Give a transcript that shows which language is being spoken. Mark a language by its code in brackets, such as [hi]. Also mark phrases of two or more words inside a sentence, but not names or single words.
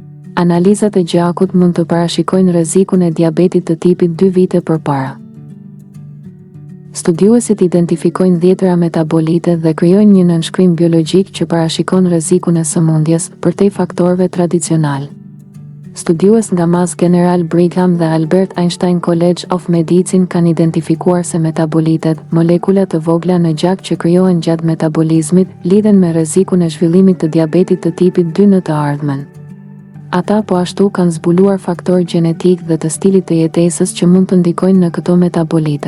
[sq] Analizat e gjakut mund të parashikojnë rrezikun e diabetit të tipit 2 vite përpara. Studiuesit identifikojnë 10 metabolite dhe krijojnë një nënshkrim biologjik që parashikon rrezikun e sëmundjes përtej faktorëve tradicional. Studiues nga Mass General Brigham dhe Albert Einstein College of Medicine kanë identifikuar se metabolitet, molekula të vogla në gjak që krijohen gjatë metabolizmit, lidhen me rrezikun e zhvillimit të diabetit të tipit 2 në të ardhmen. Ata po ashtu kanë zbuluar faktor gjenetik dhe të stilit të jetesës që mund të ndikojnë në këto metabolite.